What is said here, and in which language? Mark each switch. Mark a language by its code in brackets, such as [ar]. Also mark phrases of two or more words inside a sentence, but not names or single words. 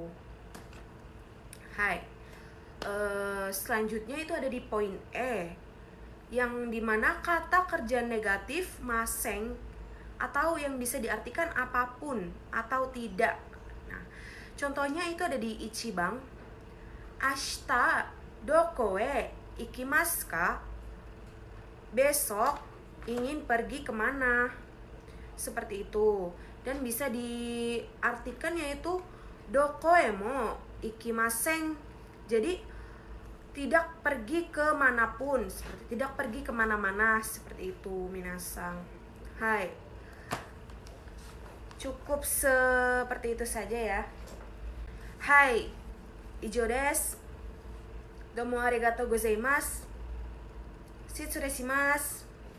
[id] Hai. Selanjutnya itu ada di poin E, yang dimana kata kerja negatif maseng atau yang bisa diartikan apapun atau tidak. Nah, contohnya itu ada di Ichiban. [ja] 明日どこへ行きますか? [id] Besok ingin pergi kemana? Seperti itu. Dan bisa diartikan yaitu [ja] どこへも行きません. [id] Jadi tidak pergi kemanapun, seperti tidak pergi kemana-mana, seperti itu minasang. Hai, cukup seperti itu saja ya. [ja] はい、以上です. どうもありがとうございます. 失礼します.